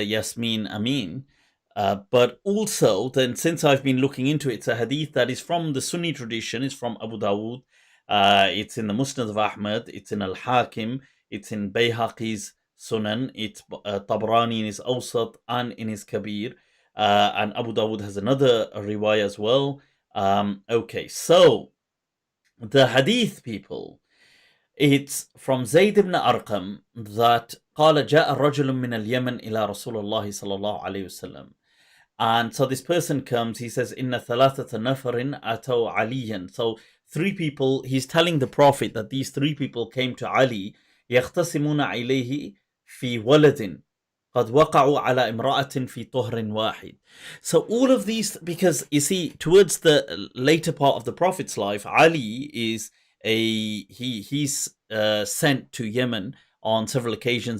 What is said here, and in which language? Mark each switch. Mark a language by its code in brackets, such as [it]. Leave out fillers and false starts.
[en] Yasmin Amin. But also, then since I've been looking into it, it's a hadith that is from the Sunni tradition. It's from Abu Dawood. It's in the Musnad of Ahmad. It's in Al Hakim. It's in Bayhaqi's Sunan. It's Tabrani in his Awsat and in his Kabir. And Abu Dawood has another riwayah as well. Okay, so the hadith, people, it's from Zayd ibn Arqam that [ar] قال جاء رجل من اليمن إلى رسول الله صلى الله عليه وسلم. [en] And so this person comes, he says, [ar] Inna thalathata nafarin atau aliyan. [en] So three people, he's telling the Prophet that these three people came to Ali, [ar] يختصمون إليه في ولد قد وقعوا على امرأة في طهر واحد. [en] So all of these, because you see, towards the later part of the Prophet's life, Ali is he's sent to Yemen on several occasions.